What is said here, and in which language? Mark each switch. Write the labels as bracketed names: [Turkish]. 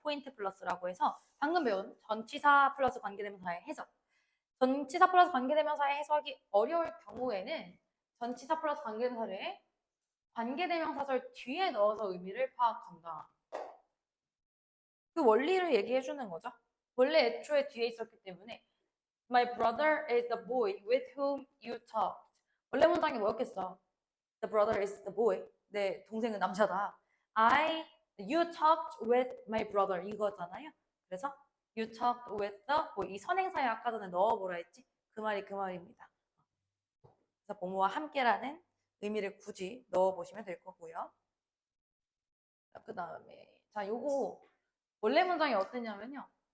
[Korean] 포인트 플러스라고 해서 방금 배운 전치사 플러스 관계대명사의 해석. 전치사 플러스 관계대명사의 해석이 어려울 경우에는 전치사 플러스 관계대명사를 관계대명사절 뒤에 넣어서 의미를 파악한다. 그 원리를 얘기해 주는 거죠. 원래 애초에 뒤에 있었기 때문에 [English] My brother is the boy with whom you talked. [Korean] 원래 문장이 뭐였겠어? [English] The brother is the boy. [Korean] 내 동생은 남자다. [English] You talked with my brother [Korean] 이거잖아요. 그래서 [English] you talked with the boy. [Korean] 이 선행사에 아까 전에 넣어보라 했지. 그 말이 그 말입니다. 그래서 부모와 함께라는 의미를 굳이 넣어보시면 될 거고요. 그 다음에 자 요거 원래 문장이 어땠냐면요.